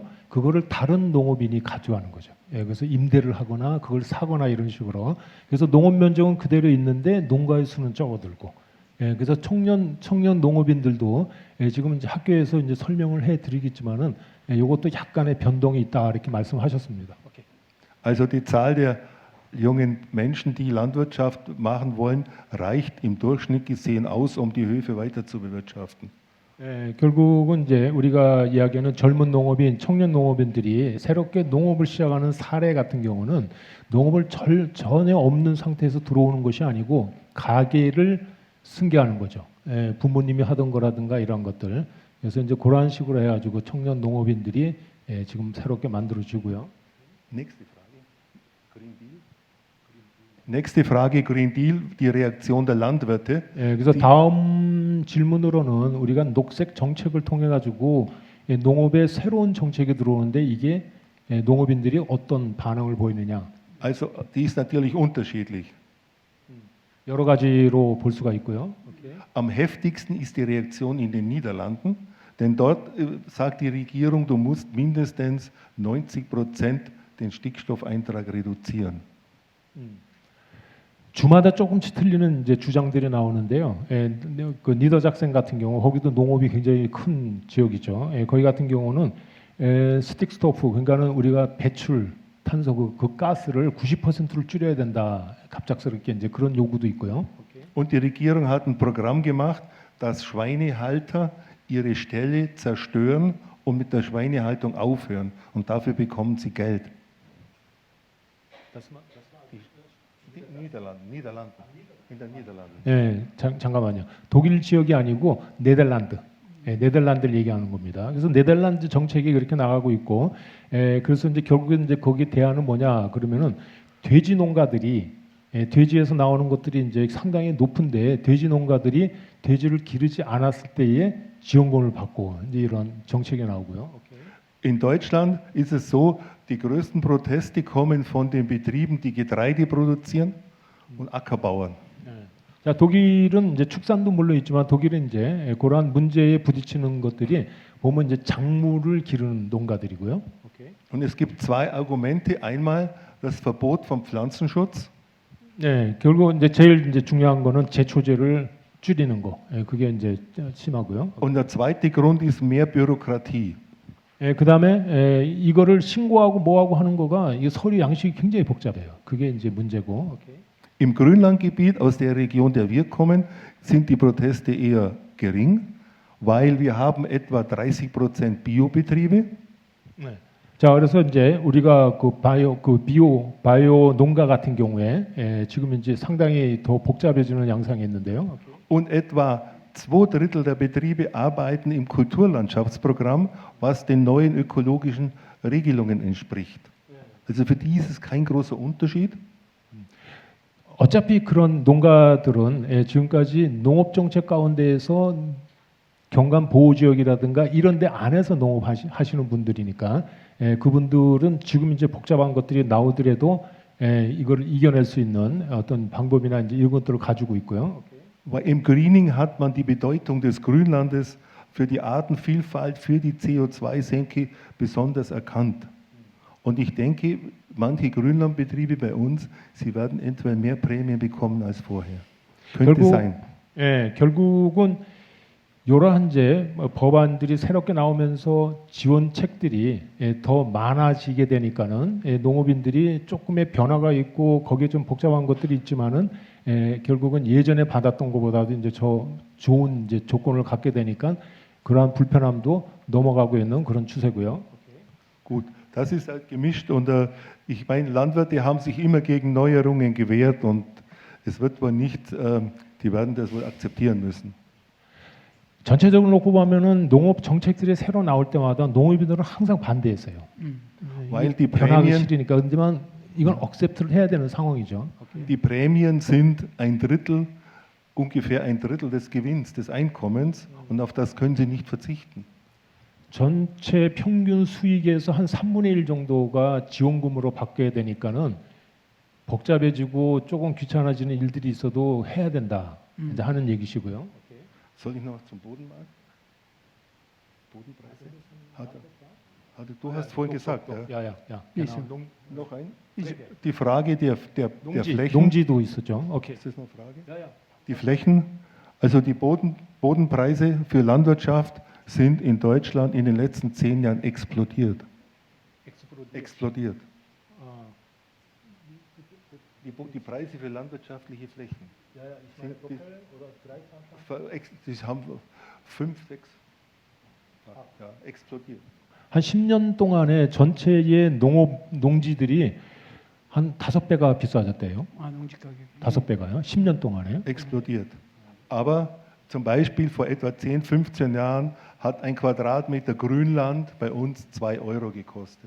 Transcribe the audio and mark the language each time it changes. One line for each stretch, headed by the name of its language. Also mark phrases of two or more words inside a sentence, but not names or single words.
Korean: 그거를 다른 농업인이 가져가는 거죠. 그래서 임대를 하거나 그걸 사거나 이런 식으로. 그래서 농업 면적은 그대로 있는데 농가의 수는 적어들고. 그래서 청년 농업인들도 지금 이제 학교에서 이제 설명을 해드리겠지만은 이것도 약간의 변동이 있다 이렇게 말씀하셨습니다.
German: Also die Zahl der jungen Menschen, die Landwirtschaft machen wollen, reicht im Durchschnitt gesehen aus, um die Höfe weiter zu bewirtschaften.
Korean: 결국은 이제 우리가 이야기하는 젊은 농업인, 청년 농업인들이 새롭게 농업을 시작하는 사례 같은 경우는 농업을 전혀 없는 상태에서 들어오는 것이 아니고 가게를 승계하는 거죠. 부모님이 하던 거라든가 이런 것들. 그래서 이제 그런 식으로 해가지고 청년 농업인들이 지금 새롭게 만들어지고요.
German: Nächste Frage, Green Deal, die Reaktion der Landwirte.
Korean: 그래서 다음 질문으로는 우리가 녹색 정책을 통해 가지고 농업에 새로운 정책이 들어오는데 이게 농업인들이 어떤 반응을 보이느냐.
German: Also die ist natürlich unterschiedlich.
Korean: 여러 가지로 볼 수가 있고요.
German: Am heftigsten ist die Reaktion in den Niederlanden, denn dort sagt die Regierung, du musst mindestens 90% den Stickstoffeintrag reduzieren.
Korean: 주마다 조금씩 틀리는 이제 주장들이 나오는데요. 그 니더작센 같은 경우 거기도 농업이 굉장히 큰 지역이죠. 거기 같은 경우는 스틱스토프 그러니까는 우리가 배출 탄소 그 가스를 90%를 줄여야 된다. 갑작스럽게 이제 그런 요구도 있고요.
German: Und die Regierung hat ein Programm gemacht, dass Schweinehalter ihre Ställe zerstören und mit der Schweinehaltung aufhören. Und dafür bekommen sie Geld. Niederlande. In der Niederlande.
Korean: 예, 잠깐만요. 독일 지역이 아니고 네덜란드. 네덜란드를 얘기하는 겁니다. 그래서 네덜란드 정책이 그렇게 나가고 있고, 그래서 이제 결국엔 이제 거기 대안은 뭐냐 그러면은 돼지 농가들이 돼지에서 나오는 것들이 이제 상당히 높은데 돼지 농가들이 돼지를 기르지 않았을 때에 지원금을 받고 이제 이런 정책이 나오고요.
German: In Deutschland ist es so, die größten Proteste kommen von den Betrieben, die Getreide produzieren und Ackerbauern.
Korean: 자, 독일은 이제 축산도 물론 있지만 독일은 이제 그러한 문제에 부딪히는 것들이 보면 이제 작물을 기르는 농가들이고요.
German: Und es gibt zwei Argumente. Einmal das Verbot vom Pflanzenschutz.
Korean: 네, 결국 이제 제일 이제 중요한 거는 제초제를 줄이는 거. 그게 이제 심하고요.
German: Und der zweite Grund ist mehr Bürokratie.
Korean: 그다음에 이거를 신고하고 뭐하고 하는 거가 이 서류 양식이 굉장히 복잡해요. 그게 이제 문제고.
German: Im Grünlandgebiet, aus der Region, der wir kommen, sind die Proteste eher gering, weil wir haben etwa 30% Biobetriebe.
Korean: 네. 자, 그래서 이제 우리가 그 바이오 농가 같은 경우에 지금 이제 상당히 더 복잡해지는 양상이 있는데요.
German: Und etwa 2/3 der Betriebe arbeiten im Kulturlandschaftsprogramm, was den neuen ökologischen Regelungen entspricht. Also für die ist es kein großer Unterschied.
Korean: 어차피 그런 농가들은 지금까지 농업 정책 가운데에서 경관 보호 지역이라든가 이런 데 안에서 농업 하시는 분들이니까 그분들은 지금 이제 복잡한 것들이 나오더라도 이걸 이겨낼 수 있는 어떤 방법이나 이제 이런 것들을 가지고 있고요.
German: Weil im Greening hat man die Bedeutung des Grünlandes für die Artenvielfalt, für die CO2-Senke besonders erkannt. Und ich denke, manche Grünlandbetriebe bei uns, sie werden eventuell mehr Prämien bekommen als vorher. Könnte sein.
Korean: 결국은 이러한 이제 법안들이 새롭게 나오면서 지원책들이 더 많아지게 되니까는 농업인들이 조금의 변화가 있고 거기에 좀 복잡한 것들이 있지만은 결국은 예전에 받았던 것보다도 이제 좋은 이제 조건을 갖게 되니까 그러한 불편함도 넘어가고 있는 그런 추세고요.
German: Gut, das ist halt gemischt und ich meine, Landwirte haben sich immer gegen Neuerungen gewehrt und es wird wohl nicht, die werden das wohl akzeptieren müssen.
Korean: 전체적으로 놓고 보면은 농업 정책들이 새로 나올 때마다 농업인들은 항상 반대했어요.
German: Weil die
Korean: 변하기
German: Prämien,
Korean: 싫으니까. 그렇지만 이건 억셉트를 해야 되는 상황이죠.
German: die Prämien sind ungefähr ein Drittel des Gewinns, des Einkommens und auf das können sie nicht verzichten.
Korean: 전체 평균 수익에서 한 3분의 1 정도가 지원금으로 받게 되니까는 복잡해지고 조금 귀찮아지는 일들이 있어도 해야 된다. 이제 하는 얘기시고요.
German: Soll ich noch zum Bodenmarkt? Bodenpreise? Du hast vorhin gesagt, ja. 야. Noch ein? Die Frage der Flächen.
Korean: 농지도 있었죠. 오케이.
German: Ist das eine Frage? Die Flächen, also die Bodenpreise für Landwirtschaft sind in Deutschland in den letzten 10 Jahren explodiert. Explodiert. Die Preise für landwirtschaftliche Flächen. Die haben 5, 6 explodiert.
Korean: 한 10년 동안에 전체의 농지들이 한 5배가 비싸졌대요. 농지 가격이. 5배가요. 10년 동안에.
German: Explodiert. Aber zum Beispiel vor etwa 10, 15 Jahren hat ein Quadratmeter Grünland bei uns 2 Euro gekostet.